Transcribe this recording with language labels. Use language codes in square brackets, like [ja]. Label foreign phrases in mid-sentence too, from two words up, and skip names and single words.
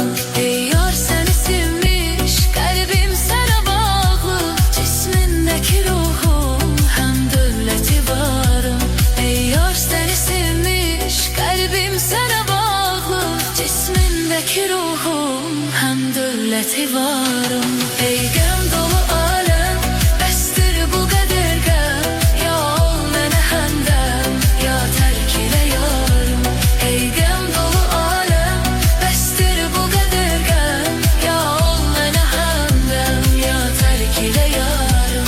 [tr] Ey yar seni sevmiş, kalbim sana bağlı. Cismindeki ruhum, hem dövleti varım. Ey yar seni sevmiş, kalbim sana bağlı. Cismindeki ruhum, hem dövleti varım. [az] Ey gəm dolu aləm, bəsdir bu qədər gəm. Ya ol mənə həmdəm, ya tərk elə yarım. Ey gəm dolu aləm, bəsdir bu qədər gəm. Ya ol mənə həmdəm, ya tərk elə yarım.